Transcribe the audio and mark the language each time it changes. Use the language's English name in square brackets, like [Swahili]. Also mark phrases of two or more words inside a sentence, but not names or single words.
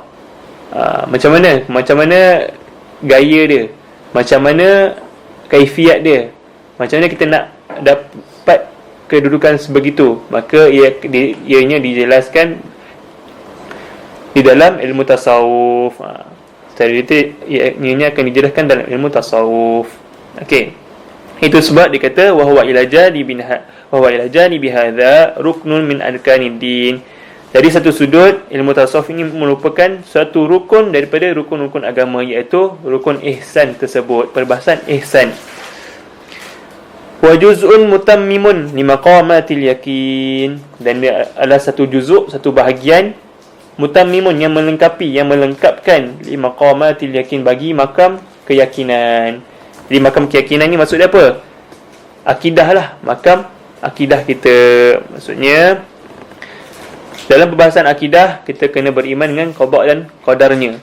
[Malay] Macam mana gaya dia, macam mana kaifiat dia, macam mana kita nak dapat kedudukan sebegitu. Maka ianya dijelaskan di dalam ilmu tasawuf. Secara detail ianya akan dijelaskan dalam ilmu tasawuf. Okey. Itu sebab dia kata [Arabic] وهو إلى جانبي هذا ركن من أركان الدين. [Malay] Dari satu sudut, ilmu tasawuf ini merupakan suatu rukun daripada rukun-rukun agama, iaitu rukun ihsan tersebut, perbahasan ihsan. [Arabic] وجزء متمم لمقامات اليقين, [Malay] dan dia adalah satu juzuk, satu bahagian mutammimun, yang melengkapi, yang melengkapkan [Arabic] لمقامات اليقين, [Malay] bagi makam keyakinan. Jadi makam keyakinan ni maksudnya apa? Akidah lah, makam akidah kita. Maksudnya dalam perbahasan akidah, kita kena beriman dengan qada dan qadarnya.